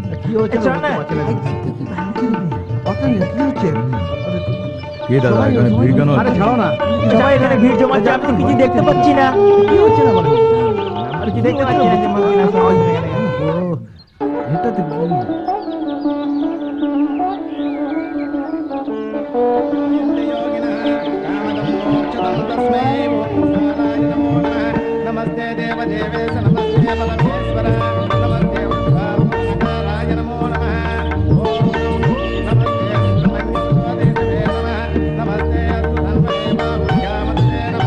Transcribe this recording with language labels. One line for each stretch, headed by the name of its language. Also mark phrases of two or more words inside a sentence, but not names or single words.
Bangla: কি হচ্ছে? এই শোন না। কি হচ্ছে? কে দাদা এখানে ভিড় কেন আরে হচ্ছে? ছাড়ো না। সবাই এখানে ভিড় জমাচ্ছে, আমি কিছু দেখতে পাচ্ছি না। কি হচ্ছে না বলো? আর কি দেখতে পাচ্ছি না যে মানুষ না সবাই এখানে। ও, এটা তো কি?
Sanskrit: नमस्ते देव देवेश नमस्ते परमेश्वर नमस्ते उद्धाराय नमो नमः ओम नमस्ते नमस्ते अस्तु धर्मदेवाभ्यामते